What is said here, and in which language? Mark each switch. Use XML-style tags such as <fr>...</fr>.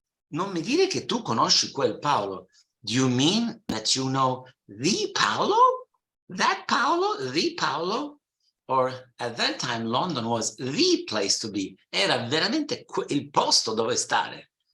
<it>Non mi dire che tu conosci quel Paolo.</it> <en>Do you mean that you know the Paolo? That Paolo? The Paolo? Or at that time, London was the place to be.</en> <it>Era veramente il posto dove stare.</it>